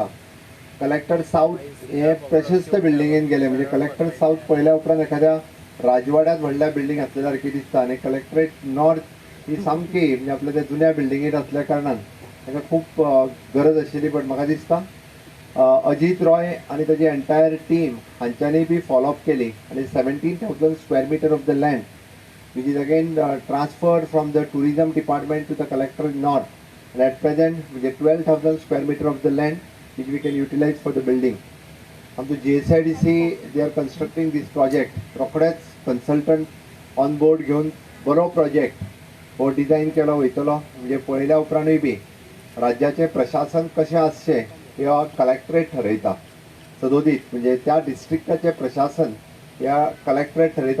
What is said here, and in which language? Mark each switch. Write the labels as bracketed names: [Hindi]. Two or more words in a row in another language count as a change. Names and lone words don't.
[Konkani] कलेक्टर साऊथ हे प्रशस्त बिल्डिंगेन गेले म्हणजे कलेक्टर साऊथ पळयल्या उपरांत एखाद्या राजवाड्यात व्हडल्या बिल्डिंग आसल्या सारकी दिसता आनी कलेक्टरेट नॉर्थ ही सामकी म्हणजे आपल्या त्या जुन्या बिल्डिंगेत असल्या कारणान ताका खूब गरज आशिल्ली. [English] बट [Konkani] म्हाका दिसता अजित रॉय आणि त्याची [English] entire team [Konkani] हांच्यांनी बी फॉलोअप केली आणि [English] 17,000 square meter of the land which is again transferred from the tourism department to the collector north. and at present म्हणजे 12,000 square meter of the land which we can utilize for the building. आमचो JSIDC they are constructing this project. [Konkani] रोखडेच [English] consultant on board [Konkani] घेवन बरो प्रोजेक्ट हो डिझायन केलो वयतलो. म्हणजे पळयल्या उपरांतूय बी राज्याचे प्रशासन कशें आसचें हे कलेक्टरेट ठरयता. सदोदीत म्हणजे त्या डिस्ट्रिक्टाचे प्रशासन ह्या कलेक्टरेट ठरयता.